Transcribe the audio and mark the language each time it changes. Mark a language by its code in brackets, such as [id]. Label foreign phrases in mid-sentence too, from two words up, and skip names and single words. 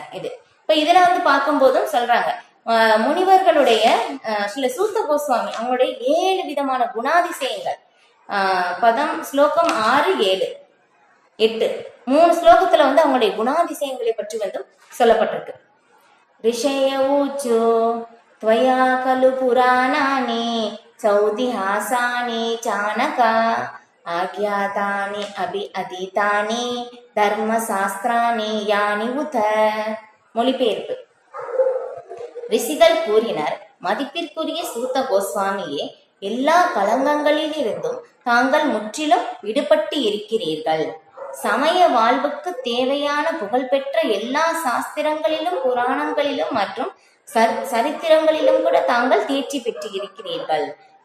[ta] இது இப்ப இதுல வந்து பார்க்கும் போதும் சொல்றாங்க முனிவர்களுடைய சில சூத்த கோஸ்வாமி அவங்களுடைய 7 விதமான குணாதிசயங்கள் ஸ்லோகம் 6, 7, 8 3 ஸ்லோகத்துல வந்து அவங்களுடைய குணாதிசயங்களை பற்றி வந்து சொல்லப்பட்டிருக்கு. [sa] ऋषय ऊचुः त्वया खलु पुराणानि चौतिहासानि चाणका आज्ञातानि अभि अधीतानि धर्मशास्त्राणि यानि उत. [ta] மொழிபெயர்ப்பு. ரிஷிகள் கூறினர், மதிப்பிற்குரிய சூத்த கோஸ்வாமியே, எல்லா களங்கங்களிலிருந்தும் தாங்கள் முற்றிலும் விடுபட்டு இருக்கிறீர்கள். சமய வாழ்வுக்கு தேவையான புகழ்பெற்ற எல்லா சாஸ்திரங்களிலும் புராணங்களிலும் மற்றும் சரித்திரங்களிலும் கூட தாங்கள் தேர்ச்சி பெற்று இருக்கிறீர்கள்.